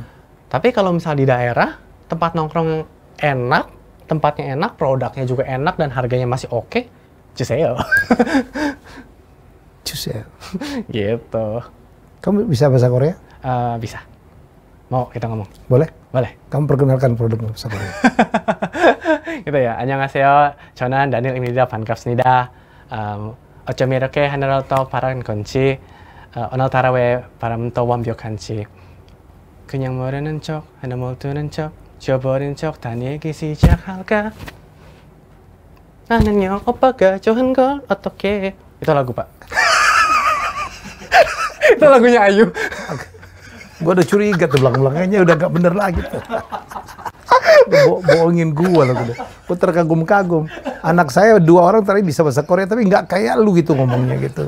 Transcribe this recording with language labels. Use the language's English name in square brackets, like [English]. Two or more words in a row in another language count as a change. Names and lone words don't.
[Indonesian] Tapi kalau misalnya di daerah, tempat nongkrong enak, tempatnya enak, produknya juga enak, dan harganya masih oke, Cuseo. Cuseo. Gitu. Kamu bisa bahasa Korea? Bisa. Mau kita ngomong? Boleh? Boleh. Kamu perkenalkan produkmu bahasa Korea. Gitu ya. [Korean] 안녕하세요. 저는 다니엘입니다. 반갑습니다. 어쩜 이렇게 하늘을 또 바란 건지, 오늘 하루의 바람도 완벽한지, 그냥 모르는 척, 하나 못 두는 척, 지워버린 척, 다 얘기 시작할까? 나는요, 오빠가 좋은 걸 어떻게? [Indonesian] Itu lagu, Pak. Itu lagunya Ayu. Gue udah curiga tuh belakang-belakangnya udah gak bener lagi tuh. Bohongin gue loh. Gue terkagum-kagum. Anak saya 2 orang tadi bisa bahasa Korea tapi nggak kayak lu gitu ngomongnya gitu.